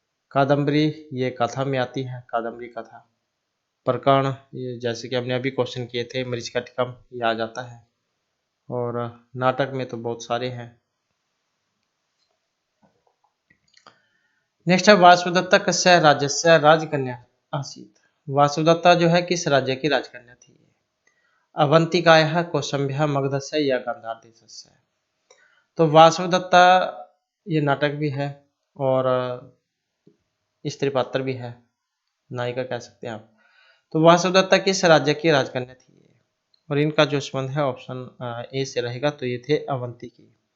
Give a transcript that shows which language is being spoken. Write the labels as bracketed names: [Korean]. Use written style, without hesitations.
[Hindi] कादम्बरी ये कथा में आती है, कादम्बरी कथा। प्रकरण ये जैसे कि हमने अभी क्वेश्चन किए थे, मरीचिकाटिकम, ये आ जाता है। और नाटक में तो बहुत सारे हैं। नेक्स्ट है [Sanskrit] वासुदत्ता कस्य राज्यस्य राजकन्या आसीत। [Hindi] वासुदत्ता जो है किस राज्य की राजकन्या थी। [Sanskrit] अवंतिकायाः कौसंभ्या मगधस्य या गांधार देशस्य। [Hindi] तो वासुदत्ता ये नाटक भी है और स्त्री पात्र भी है, नायिका कह सकते हैं आप। तो वासुदत्ता किस राज्य की राजकन्या थी, और इनका जो संबंध है ऑप्शन ए से रहेगा, तो ये थे अवंती की।